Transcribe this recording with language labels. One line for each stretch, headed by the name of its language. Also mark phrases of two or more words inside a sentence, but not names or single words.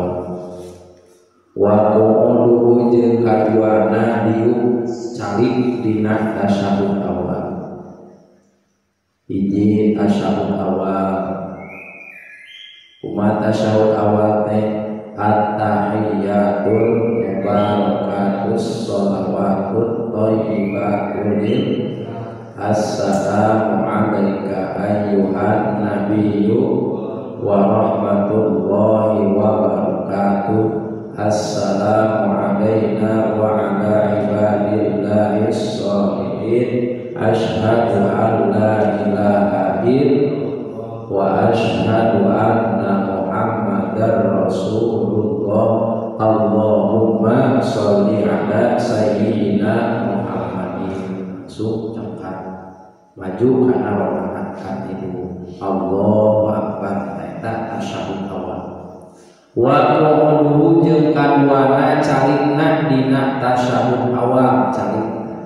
Arabic: وقعوده
Sundanese: jeung kaduana diuk calik dina tasyahud awal. Hiji tasyahud awal. Kumaha tasyahud awal teh?
Arabic: التحيات المباركات الصلوات الطيبات السلام عليك أيها النبي ورحمة الله وبركاته. السلام علينا وعلى عباد الله الصالحين. أشهد أن لا إله إلا الله وأشهد أن محمدا رسول الله. اللهم صل على سيدنا محمد.
Sundanese: Cengkat maju kana rakaat katilu.
Arabic: الله أكبر.
Sundanese: Eta tasyahud awal.
Arabic: وقوله
Sundanese: jeung kaduana carikna dina tasyahud awal carikna.